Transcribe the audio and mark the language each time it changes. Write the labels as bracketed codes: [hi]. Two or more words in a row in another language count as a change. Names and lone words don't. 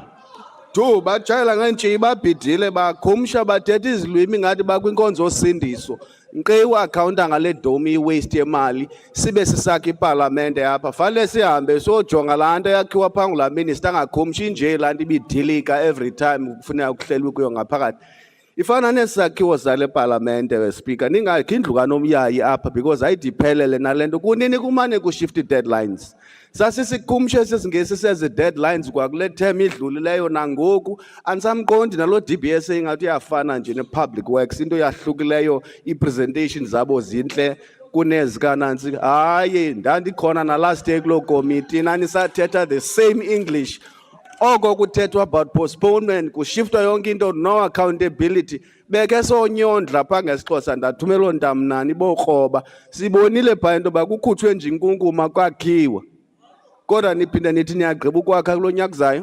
[xh] 2, batshayela ngeentjiya babhidile bakhumsha bathetha izilwimi ngathi bakwinkonzo osindiso. Nqiwa akhawunta ngale dome i-waste yemali sibe sisakha ipalamente apha fanele sihambe sojonga laa nto yakhiwa phaa ngulaa minister angakhumshi nje laa nto ibidilika [en] every time [xh] kufuneka kuhlelwe kuyo ngaphakathi. Ifana nesakhiwo zale palamente, Speaker, ningakhi indlu kanomyayi apha because ayidiphelele nale nto kunini kumane kushifti deadlines. Sasisikhumshe sesingesi sezi deadlines kwakule term idlulileyo nangoku andisamqondi nalo DBS ingathi uyafana nje ne- [en] public works [xh] into yahlukileyo i-presentation zabo zintle kunezikanantsi. Hayi ndandikhona na [en] last year [xh] kuloo committee nanisathetha [en] the same English. [xh] Oko kuthethwa [en] about postponement [xh] kushiftwa yonke into, [en] no accountability. [xh] Beke sonyondla phaa ngesiXhosa ndathumela ntamnani bookroba sibonile phaa into yoba kukhutshwe nje inkunkuma kwakhiwa. Kodwa niphinde nithi niyagqiba ukwakha kulo nyaka uzayo.